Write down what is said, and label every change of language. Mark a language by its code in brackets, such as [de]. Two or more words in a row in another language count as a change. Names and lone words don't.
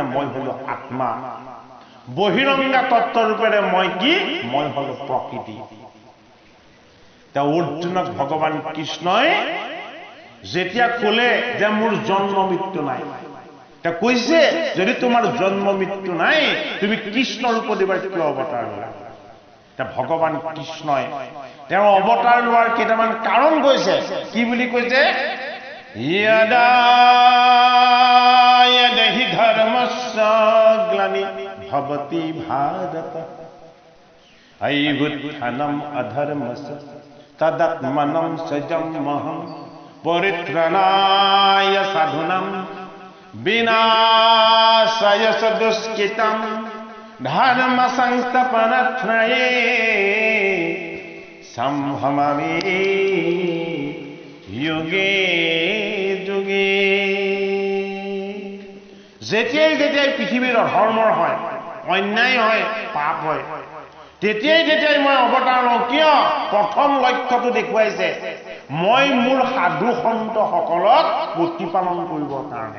[as] মই হলো আত্মা বহিৰংগা তত্ত্ব ৰূপেৰে মই কি মই হলো প্ৰকৃতি তা অৰ্জুনক ভগৱান কৃষ্ণই যেতিয়া ক'লে যে মোৰ জন্ম মৃত্যু নাই তা কৈছে যদি তোমাৰ জন্ম মৃত্যু নাই তুমি কৃষ্ণ ৰূপত এবাৰ কিয় অৱতাৰ ল'লা তা ভগৱান কৃষ্ণই তেওঁ অৱতাৰ লোৱাৰ কেইটামান কাৰণ কৈছে কি বুলি কৈছে यदा [sa] यदहि धर्मस्य ग्लानि भवति भारत अभ्युत्थानम् अधर्मस्य तदात्मनं सृजाम्यहं परित्राणाय साधूनां विनाशाय च दुष्कृतं धर्म संस्थापनार्थाय संभवामि युगे जुगे। [as] যেতিয়াই যেতিয়াই পৃথিৱীৰ অধৰ্মৰ হয়, অন্যায় হয়, পাপ হয়, তেতিয়াই তেতিয়াই মই অৱতাৰ লওঁ। কিয়? প্ৰথম লক্ষ্যটো দেখুৱাইছে, মই মোৰ সাধু সন্তসকলক প্ৰতিপালন কৰিবৰ কাৰণে।